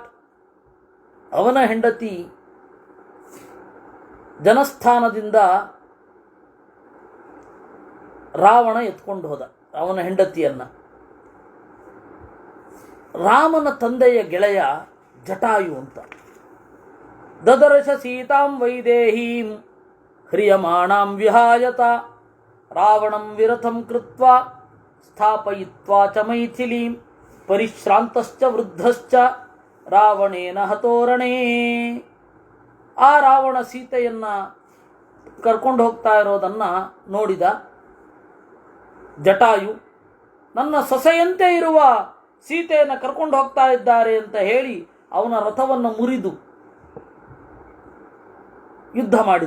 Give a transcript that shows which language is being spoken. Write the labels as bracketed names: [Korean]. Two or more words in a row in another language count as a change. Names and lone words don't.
[Kannada] ಅವನ ಹೆಂಡತಿ ಜನಸ್ಥಾನದಿಂದ ರಾವಣ ಎತ್ಕೊಂಡು ಹೋದ ಅವನ ಹೆಂಡತಿಯನ್ನ. ರಾಮನ ತಂದೆಯ ಗೆಳೆಯ ಜಟಾಯು ಅಂತ. [Sanskrit] ದದರ್ಶ ಸೀತಾಂ ವೈದೇಹೀಂ ಹ್ರಿಯಮಾಣಾಂ ವಿಹಾಯತ ರಾವಣಂ ವಿರಥಂ ಕೃತ್ವಾ ಸ್ಥಾಪಯಿತ್ವಾ ಚ ಮೈಥಿಲೀಂ ಪರಿಶ್ರಾಂತಶ್ಚ ವೃದ್ಧಶ್ಚ ರಾವಣೇನ ಹತೋರಣೇ. [Kannada] ಆ ರಾವಣ ಸೀತೆಯನ್ನು ಕರ್ಕೊಂಡು ಹೋಗ್ತಾ ಇರೋದನ್ನು ನೋಡಿದ ಜಟಾಯು. ನನ್ನ ಸೊಸೆಯಂತೆ ಇರುವ ಸೀತೆಯನ್ನು ಕರ್ಕೊಂಡು ಹೋಗ್ತಾ ಇದ್ದಾರೆ ಅಂತ ಹೇಳಿ ಅವನ ರಥವನ್ನು ಮುರಿದು ಯುದ್ಧ ಮಾಡಿದ.